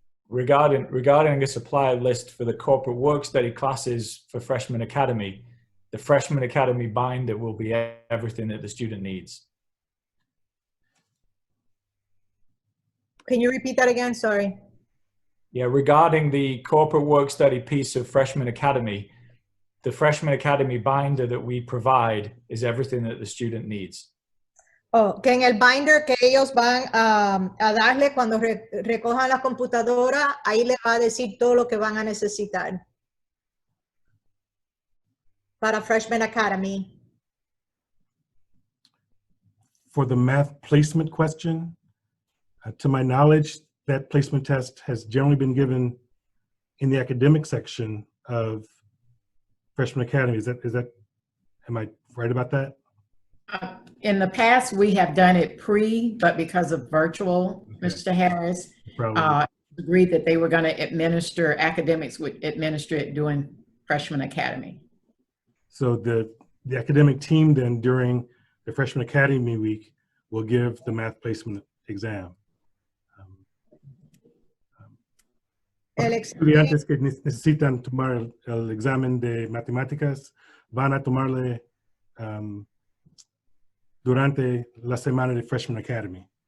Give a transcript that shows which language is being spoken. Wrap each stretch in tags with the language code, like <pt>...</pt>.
<en>Regarding a supply list for the corporate work study classes for Freshman Academy, the Freshman Academy binder will be everything that the student needs. Can you repeat that again? Sorry. Yeah, regarding the corporate work study piece of Freshman Academy, the Freshman Academy binder that we provide is everything that the student needs.</en> <es>Oh, que en el binder que ellos van a darle cuando recojan la computadora, ahí le va a decir todo lo que van a necesitar para Freshman Academy.</es> <en>For the math placement question, to my knowledge, that placement test has generally been given in the academic section of Freshman Academy. Am I right about that? In the past, we have done it but because of virtual, Mr. Harris agreed that they were going to academics would administer it during Freshman Academy. So the academic team then during the Freshman Academy Week will give the math placement exam.</en> <es>El Los estudiantes que necesitan tomar el examen de matemáticas van a tomarle durante la semana de Freshman Academy.</es>